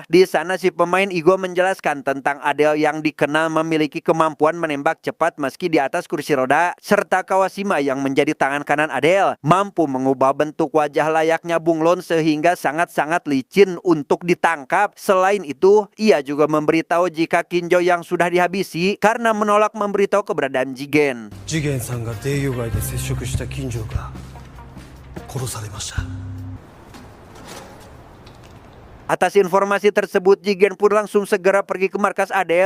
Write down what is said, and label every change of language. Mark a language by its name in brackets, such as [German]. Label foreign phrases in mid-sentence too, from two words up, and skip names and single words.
[Indonesian] Di sana si pemain Igo menjelaskan tentang Adele yang dikenal memiliki kemampuan menembak cepat meski di atas kursi roda, serta Kawashima yang menjadi tangan kanan Adele mampu mengubah bentuk wajah layaknya bunglon sehingga sangat-sangat licin untuk ditangkap. Selain itu, ia juga memberitahu jika Kinjo yang sudah dihabisi karena menolak memberitahu keberadaan Jigen. [Japanese] 次元さんがデイヨ街で接触した金城が殺されました。 [Indonesian] Atas informasi tersebut, Jigen pun langsung segera pergi ke markas Adele.